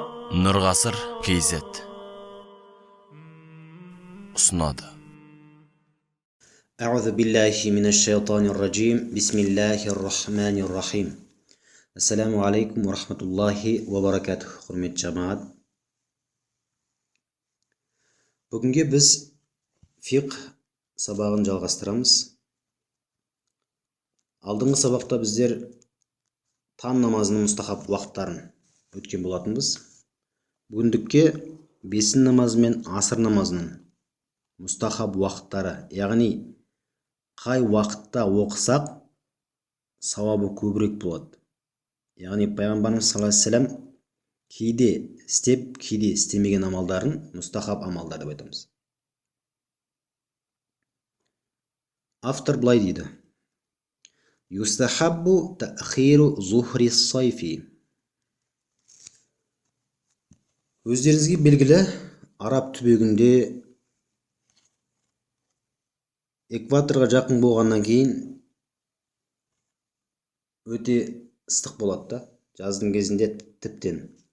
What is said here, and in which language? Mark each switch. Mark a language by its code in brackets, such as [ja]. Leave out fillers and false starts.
[kk] Нұрғасыр KZ ұсынады. [ar] أعوذ بالله من الشيطان الرجيم بسم الله الرحمن الرحيم السلام عليكم ورحمة الله وبركاته. [kk] Құрметті жамағат, бүгінге біз фиқ сабағын жалғастырамыз. Алдыңғы сабақта біздер таң намазының мұстахаб уақыттарын өткен болатынбыз. Бүгіндікке бесін намазы мен асыр намазының мұстахаб уақыттары, яғни қай уақытта оқысақ сауабы көбірек болады. Яғни пайғамбарымыз саллаллаху алейхи вассалам кейде істеп, кейде істемеген амалдарын мұстахаб амалдар деп айтамыз. Автор былай дейді: [ar] Юстахаббу таъхиру зухри сайфи. [kk] Өздеріңізге белгілі, араб түбегінде экваторға жақын болғаннан кейін өте ыстық болады да, жаздың кезінде тіптен.